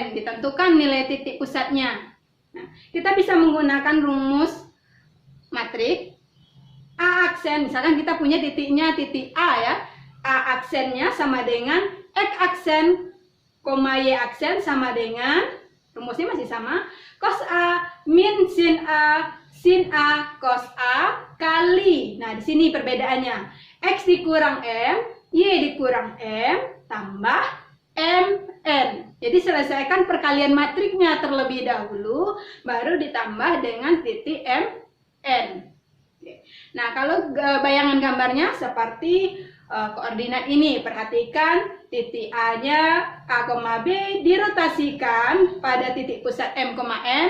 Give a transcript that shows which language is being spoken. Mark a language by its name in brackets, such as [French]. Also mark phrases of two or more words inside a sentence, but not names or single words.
[Indonesian] Ditentukan nilai titik pusatnya. Nah, kita bisa menggunakan rumus matrik A aksen. Misalkan kita punya titiknya titik A ya. A aksennya sama dengan X aksen, Y aksen sama dengan, rumusnya masih sama, cos A min sin A, sin A cos A kali. Nah, di sini perbedaannya. X dikurang M, Y dikurang M, tambah MN. Jadi selesaikan perkalian matriknya terlebih dahulu, baru ditambah dengan titik MN. Nah, kalau bayangan gambarnya seperti koordinat ini, perhatikan titik A-nya A, B dirotasikan pada titik pusat M, N.